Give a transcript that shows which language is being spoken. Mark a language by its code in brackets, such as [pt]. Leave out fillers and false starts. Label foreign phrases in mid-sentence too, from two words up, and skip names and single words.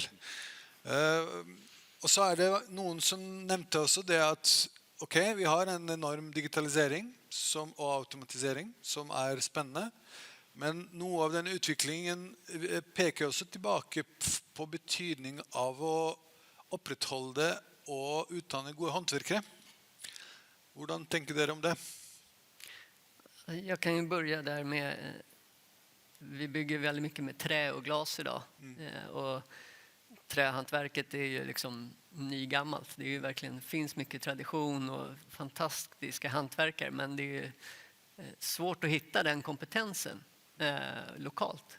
[no] Og så det noen som nevnte også det at ok, vi har en enorm digitalisering og automatisering som spennende, men noe av denne utviklingen peker også tilbake på betydning av å opprettholde og utdanne gode håndverkere. Hvordan tenker dere om det? [sv] Jag kan ju börja där med, vi bygger väldigt mycket med trä och glas idag. Och trähantverket är ju liksom nygammalt. Det är ju verkligen, finns mycket tradition och fantastiska hantverkare, men det är ju svårt att hitta den kompetensen lokalt.